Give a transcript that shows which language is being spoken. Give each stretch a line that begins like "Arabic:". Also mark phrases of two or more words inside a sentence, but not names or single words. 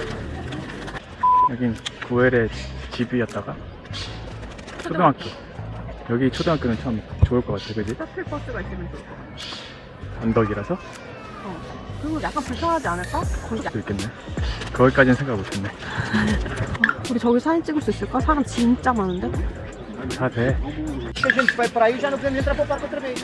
Korean: 여긴 구엘의 집이었다가 초등학교. 여기 초등학교는 참 좋을 것 같아, 그지? 셔틀버스가 있으면 좋을 것 같아. 언덕이라서 그리고 약간 불편하지 않을까? 거기 수도 있겠네. 거기까지는 생각 못했네. 우리 저기 사진 찍을 수 있을까? 사람 진짜 많은데? 다 돼.
Portuguese: Se a gente vai para aí, já não podemos entrar para o parque outra vez.